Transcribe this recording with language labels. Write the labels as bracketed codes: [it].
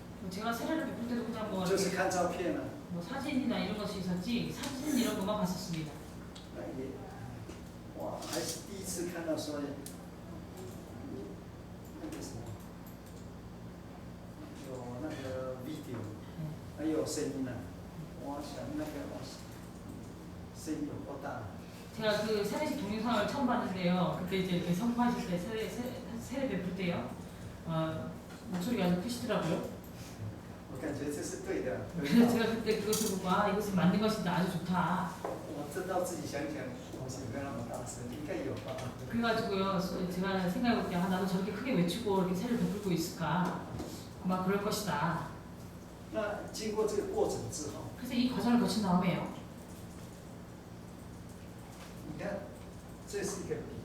[ko] 제가 세례를 베풀 때도 그냥 뭐, [zh] 就是看照片啊， [ko] 뭐 사진이나 이런 것이 있었지 사진 이런 것만 봤었습니다. [zh] 那也，哇，还是第一次看到说，那个什么，有那个 video， 还有声音呢、我想那个声音有多大？ [ko] 제가 그 세례식 동영상을 처음 봤는데요. 그때 이제 이렇게 선포하실 때 세례 베풀 때요. 목소리가 아주 크시더라고요. [zh] 我感觉这是对的。 [ko] 그래서 제가 그때 그것을 보고 이것은 맞는 것이다 아주 좋다. [zh] 我知道自己想想，我想不要那么大声，应该有吧？ [ko] 그래가지고요. 제가 생각해볼 때 나도 저렇게 크게 외치고 이렇게 세례를 베풀고 있을까? 아마 그럴 것이다. [zh] 那经过这个过程之后， [ko] 그래서 이 과정을 거친 다음에요. [zh] 你看，这是一个饼，